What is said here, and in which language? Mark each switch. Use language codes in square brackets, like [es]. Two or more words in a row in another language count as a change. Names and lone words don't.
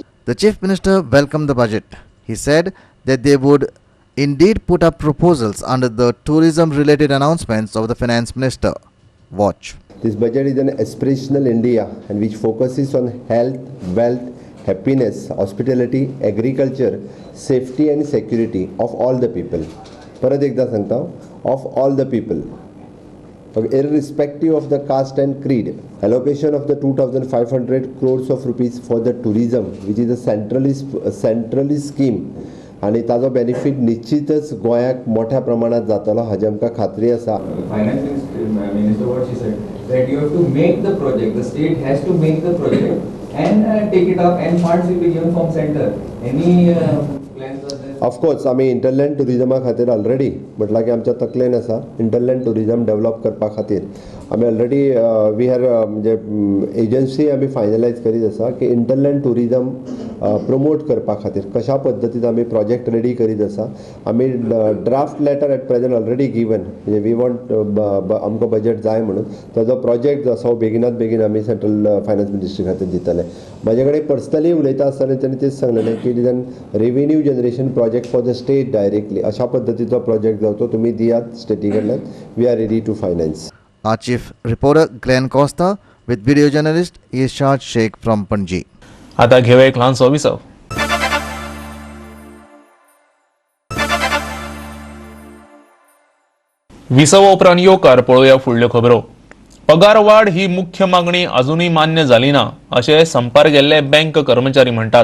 [en] The Chief Minister welcomed the budget. He said that they would indeed put up proposals under the tourism-related announcements of the Finance Minister. Watch. This budget is an aspirational India and which focuses on health, wealth, happiness, hospitality, agriculture, safety and security of all the people. [kok] परत एकदा सांगता [en] of all the people. Irrespective of the caste and creed, allocation of the 2,500 crores of rupees for the tourism, which is a centrally scheme, [kok] आणि ताजो बेनिफिट निश्चितच गोंयाक मोठ्या प्रमाणात जातलो हाजी आमकां खात्री आसा. [en] Finance Minister, what she said, that you have to make the project, the state has to make the project and take it up and funds will be given from center. Any plans are there? Of course, [kok] आमी [en] hinterland tourism [kok] खातीर ऑलरेडी म्हटलां की आमच्या तकलेन आसा [en] hinterland tourism develop [kok] करपा खातीर आमी [en] already we are [kok] म्हणजे एजन्सी आमी फायनलायज करीत आसा की [en] hinterland tourism promote [kok] करपा खातीर कशा पद्दतीन आमी [en] project ready [kok] करीत आसा. आमी [en] draft letter at present already given [kok] म्हणजे [en] we want [kok] आमकां बजेट जाय म्हणून ताजो प्रोजेक्ट जो आसा बेगिनात बेगीन आमी [en] central finance ministry [kok] खातीर दितले. म्हाजे कडेन पर्सनली उलयता आसतना तांणी तेच सांगलेलें की [en] revenue generation project for the state directly [kok] अशा पद्दतीचो प्रोजेक्ट जावचो तुमी दियात स्टेटी कडल्यान. [en] we are ready to finance. Our chief reporter Glenn Costa with video journalist Irshad Sheikh from Panji. [kok] आता घेऊया एक ल्हानसो विसव. विसव उपरांत येवकार पळोवया फुडल्यो खबरो. पगार वाड ही मुख्य मागणी अजूनही मान्य झाली ना अशें संपार गेल्ले बँक कर्मचारी म्हणटात.